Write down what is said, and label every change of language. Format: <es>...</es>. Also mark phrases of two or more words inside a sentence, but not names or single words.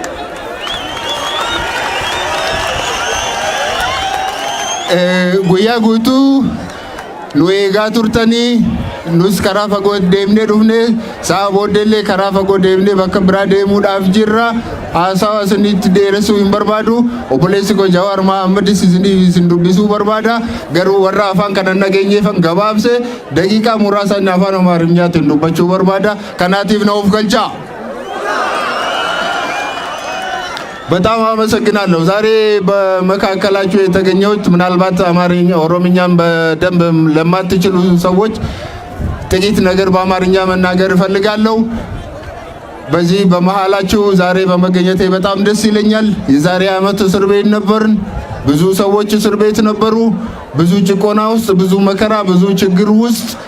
<om>Guyyaa guutuu nu eegaa turtanii nus karaa fagoo deemnee dhufne sa'a booddeellee karaa fagoo deemnee bakka biraa deemuudhaaf jirra. Haasawa isinitti dheeressuu hin barbaadu. Obboleessi koo Jawaar Mohaammed isin dubbisuu barbaada. Garuu warra afaan kana nageenyeefan gabaabse daqiiqaa muraasa inni afaan Amaariffaatiin dubbachuu barbaada. Kanaatiif na of galchaa.</om> <am>በጣም አመሰግናለሁ። ዛሬ በመካከላችሁ የተገኘሁት ምናልባት አማርኛ ኦሮምኛን በደንብ ለማትችሉ ሰዎች ጥቂት ነገር በአማርኛ መናገር እፈልጋለሁ። በዚህ በመሃላችሁ ዛሬ በመገኘቴ በጣም ደስ ይለኛል። የዛሬ ዓመት እስር ቤት ነበርን። ብዙ ሰዎች እስር ቤት ነበሩ። ብዙ ጭቆና ውስጥ፣ ብዙ መከራ፣ ብዙ ችግር ውስጥ</am>